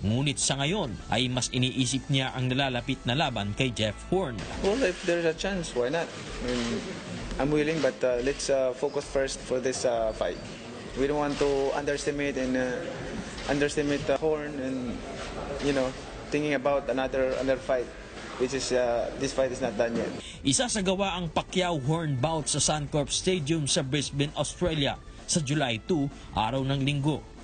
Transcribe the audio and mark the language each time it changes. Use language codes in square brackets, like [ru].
[tl] Ngunit sa ngayon ay mas iniisip niya ang nalalapit na laban kay Jeff Horn. [en] Well, if there's a chance, why not? I mean, I'm willing, but let's focus first for this fight. We don't want to underestimate Horn and, thinking about another fight. Which is, this fight is not done yet. [tl] Isasagawa ang Pacquiao-Horn bout sa Suncorp Stadium sa Brisbane, Australia sa July 2, araw ng Linggo.